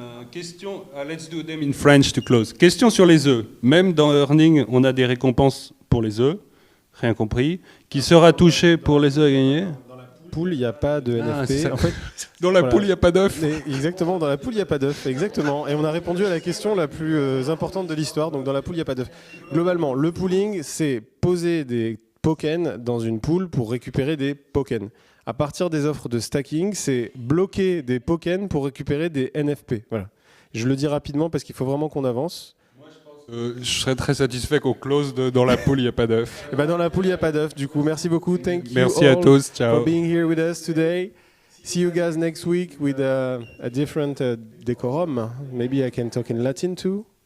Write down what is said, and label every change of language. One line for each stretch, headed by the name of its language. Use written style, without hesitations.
English: Question, let's do them in French to close.
French: Question sur les œufs. Même dans Earning, on a des récompenses pour les œufs, rien compris. Qui sera touché pour les œufs à gagner? Dans la poule, il n'y a pas de NFT. En fait, dans la poule, il n'y a pas d'œufs. Exactement, dans la poule, il n'y a pas d'œufs. Exactement. Et on a répondu à la question la plus importante de l'histoire. Donc, dans la poule, il n'y a pas d'œufs. Globalement, le pooling, c'est poser des tokens dans une pool pour récupérer des tokens. À partir des offres de stacking, c'est bloquer des tokens pour récupérer des NFP. Voilà. Je le dis rapidement parce qu'il faut vraiment qu'on avance. Moi, je serais très satisfait qu'on close dans la poule, il n'y a pas d'œufs. Et ben dans la poule, il n'y a pas d'œufs. Du coup, merci beaucoup. Merci à tous. Ciao.
English: For being here with us today. See you guys next week with a different decorum. Maybe I can talk in Latin too.